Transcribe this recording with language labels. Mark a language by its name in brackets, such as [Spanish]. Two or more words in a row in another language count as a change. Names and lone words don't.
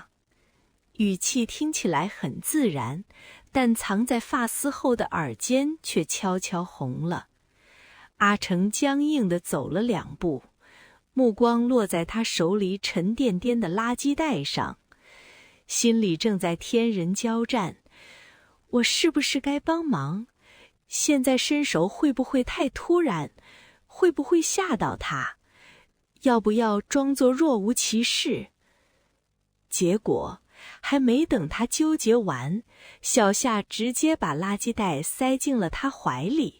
[Chinese] 語氣聽起來很自然，但藏在髮絲後的耳尖卻悄悄紅了。阿成僵硬地走了2步，目光落在他手裡沉甸甸的垃圾袋上，心裡正在天人交戰。我是不是該幫忙？現在伸手會不會太突然？會不會嚇到他？要不要裝作若無其事？結果還沒等他糾結完，小夏直接把垃圾袋塞進了他懷裡。